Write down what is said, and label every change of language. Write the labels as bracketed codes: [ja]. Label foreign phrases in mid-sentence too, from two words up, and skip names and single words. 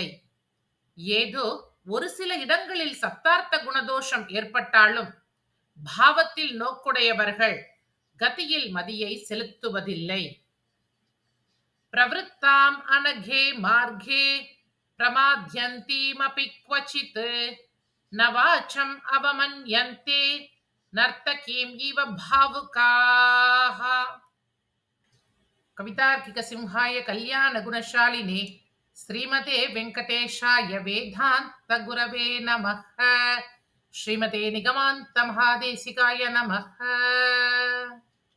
[ta] ஏதோ ஒரு சில இடங்களில் சப்தார்த்த குணதோஷம் ஏற்பட்டாலும் பாவத்தில் நோக்குடையவர்கள் கதியில் மதியை செலுத்துவதில்லை. [sa] प्रवृत्ताम् अनघे मार्गे प्रमाद्यन्तीमपि क्वचित् न वाचम् अवमन्यन्ते नर्तकीम् इव भावुकाः. कवितार्किक सिंहाय कल्याण गुणशालिने श्रीमते वेङ्कटेशाय वेदान्त गुरवे नमः. श्रीमते निगमान्त महादेशिकाय नमः.